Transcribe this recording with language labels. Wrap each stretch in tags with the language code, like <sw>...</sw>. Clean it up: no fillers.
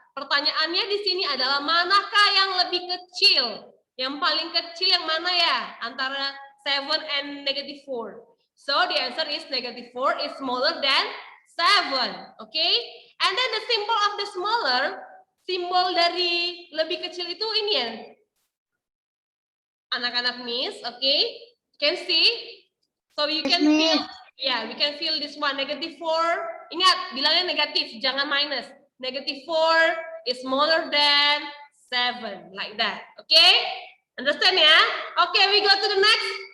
<id>Pertanyaannya di sini adalah manakah yang lebih kecil? Yang paling kecil yang mana ya? Antara 7 and negative 4.</id> <en>So the answer is negative 4 is smaller than 7. Okay? And then the symbol of the smaller,</en> <id>simbol dari lebih kecil itu ini ya.</id> <en>Anak-anak miss, okay? Can see? So you can feel, yeah, we can feel this one, negative 4.</en> <id>Ingat, bilangnya negatif, jangan minus.</id> <en>Negative 4 is smaller than 7, like that. Okay? Understand ya? Okay, we go to the next.</en>